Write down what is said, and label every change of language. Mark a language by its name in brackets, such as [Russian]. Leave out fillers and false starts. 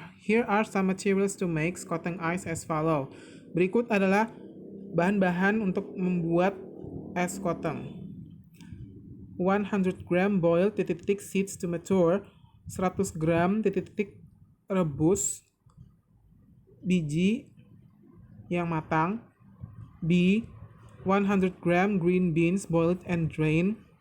[English] Here are some materials to make cotton ice as follow. [Indonesian] Berikut adalah bahan-bahan untuk membuat es cotton. [English] 100 gram boiled seeds to mature. [Indonesian] 100 gram rebus biji yang matang. [English] B. 100 gram green beans boiled and drained.